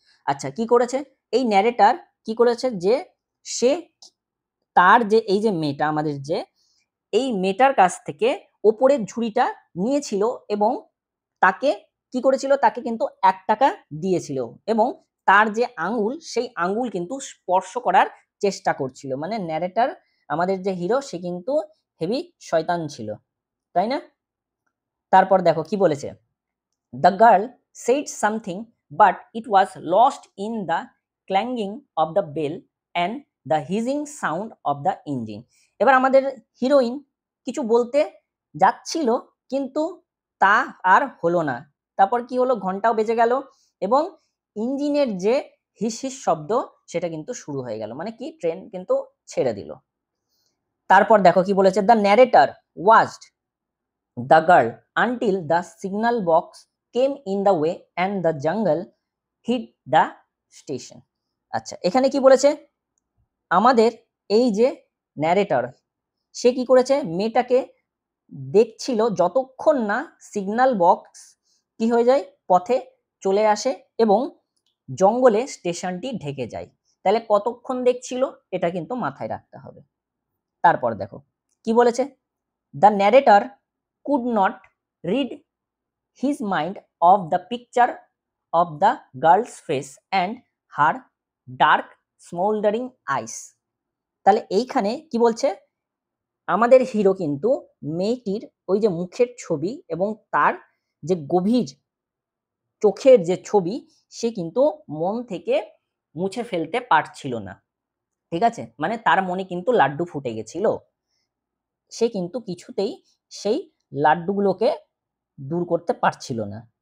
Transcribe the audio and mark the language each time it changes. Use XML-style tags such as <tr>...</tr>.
<bn>আচ্ছা, কি করেছে এই ন্যারেটর, কি করেছে যে সে তার যে এই যে মেয়েটা আমাদের যে এই মেয়েটার কাছ থেকে ওপরের ঝুড়িটা নিয়েছিল এবং তাকে কি করেছিল, তাকে কিন্তু 1 টাকা দিয়েছিল এবং তার যে আঙ্গুল সেই আঙ্গুল কিন্তু স্পর্শ করার চেষ্টা করছিল, মানে ন্যারেটর আমাদের যে হিরো সে কিন্তু হেভি শয়তান ছিল, তাই না? তারপর দেখো কি বলেছে,</bn> <en>The girl said something but it was lost in the clanging of the bell and the hissing sound of the engine.</en> <bn>এবার আমাদের হিরোইন কিছু বলতে যাচ্ছিল কিন্তু তা আর হলো না। তারপর কি হলো, ঘন্টাও বেজে গেল এবং ইঞ্জিনের যে হিস হিস শব্দ সেটা কিন্তু শুরু হয়ে গেল, মানে কি ট্রেন কিন্তু ছেড়ে দিল। তারপর দেখো কি বলেছে,</bn> <en>The narrator watched the girl until the signal box came in the way and the jungle hid the station.</en> <bn>আচ্ছা, এখানে কি বলেছে, আমাদের এই যে ন্যারেটর সে কি করেছে, মেয়েটাকে দেখছিল যতক্ষণ না সিগন্যাল বক্স কি হয়ে যায়, পথে চলে আসে এবং জঙ্গলে স্টেশনটি ঢেকে যায়। তাহলে কতক্ষণ দেখছিল এটা কিন্তু মাথায় রাখতে হবে। তারপর দেখো কি বলেছে,</bn> <en>The narrator could not rid his mind of the picture of the girl's face and her dark smoldering eyes.</en> <bn>তাহলে এইখানে কি বলছে, আমাদের হিরো কিন্তু মেয়েটির ওই যে মুখের ছবি এবং তার যে গভীর চোখের যে ছবি সে কিন্তু মন থেকে মুছে ফেলতে পারছিল না। ঠিক আছে, মানে তার মনে কিন্তু লাড্ডু ফুটে গেছিল, সে কিন্তু কিছুতেই সেই লাড্ডুগুলোকে দূর করতে পারছিল না।</bn>